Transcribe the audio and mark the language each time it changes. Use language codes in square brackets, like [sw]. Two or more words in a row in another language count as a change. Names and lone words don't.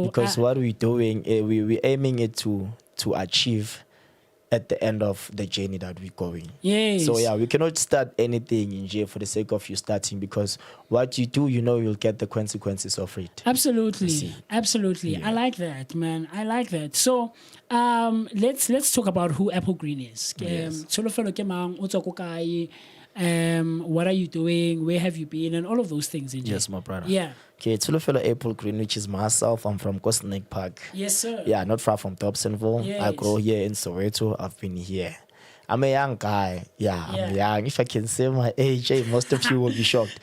[en] Because what we're doing, we're aiming it to achieve at the end of the journey that we're going. Yes. So yeah, we cannot start anything in jail for the sake of you starting, because what you do, you'll get the consequences of it. Absolutely. Yeah. I like that, man. I like that. So let's talk about who AppleGreen is. Yes. [tn] Tsholofelo ke mang, o tswa ko kae, [en] what are you doing, where have you been, and all of those things. Yes, my brother. Yeah. Okay, Tsholofelo AppleGreen, which is myself. I'm from Cosy Park. Yes, sir. Yeah, not far from Dobsonville. Yes. I grew here in Soweto. I've been here. I'm a young guy. Yeah, I'm young. If I can say my age, most of you will be shocked.